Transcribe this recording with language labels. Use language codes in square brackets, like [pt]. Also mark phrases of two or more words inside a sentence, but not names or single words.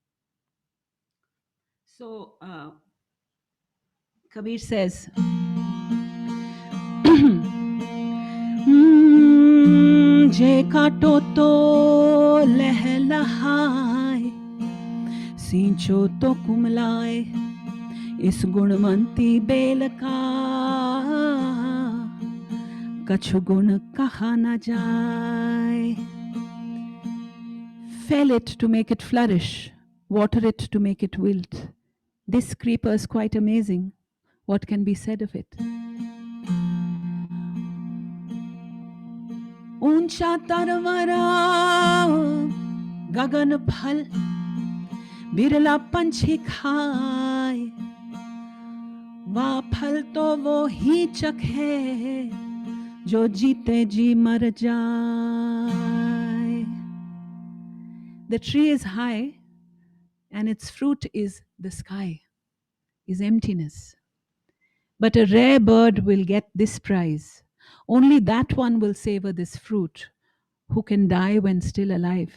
[en] So Kabir says, [hi] जे काटो तो लहलहै, सींचो तो कुम्हलाय, इस गुणवंती बेल का, कछु गुण कहा न जाय. [en] Fell it to make it flourish, water it to make it wilt. This creeper is quite amazing. What can be said of it? [hi] ऊंचा तरवर गगन फल बिरला पंछी खाय वा फल तो वो ही चाखे जो जीते जी मर जाए. [en] The tree is high and its fruit is the sky, is emptiness. But a rare bird will get this prize. Only that one will savor this fruit who can die when still alive.